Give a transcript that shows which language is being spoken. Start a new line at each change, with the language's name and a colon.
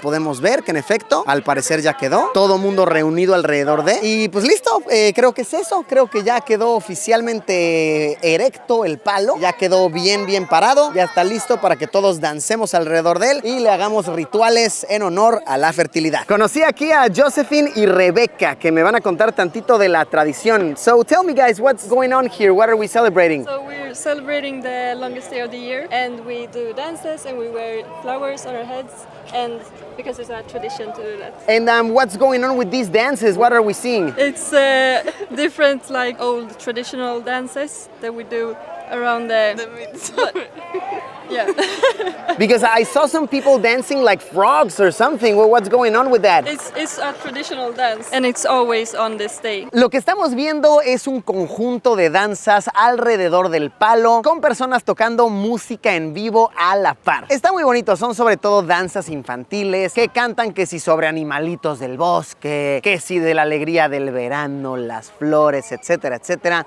Spanish: Podemos ver que en efecto, al parecer ya quedó, todo mundo reunido alrededor de, y pues listo, creo que es eso, creo que ya quedó oficialmente erecto el palo, ya quedó bien parado, ya está listo para que todos dancemos alrededor de él y le hagamos rituales en honor a la fertilidad. Conocí aquí a Josephine y Rebecca, que me van a contar tantito de la tradición.
English: So tell me guys, what's going on here? What are we celebrating? So we're celebrating the longest day of the year, and we do dances and we wear flowers on our heads, and because it's a tradition to do that. And what's going on with these dances? What are we seeing? It's different like old traditional dances that we do around the midsummer. Yeah. Because I saw some people dancing like frogs or something. Well, what's going on with that? It's a traditional dance, and it's always on this day.
Spanish: Lo que estamos viendo es un conjunto de danzas alrededor del palo con personas tocando música en vivo a la par. Está muy bonito, son sobre todo danzas infantiles que cantan que si sobre animalitos del bosque, que si de la alegría del verano, las flores, etcétera, etcétera.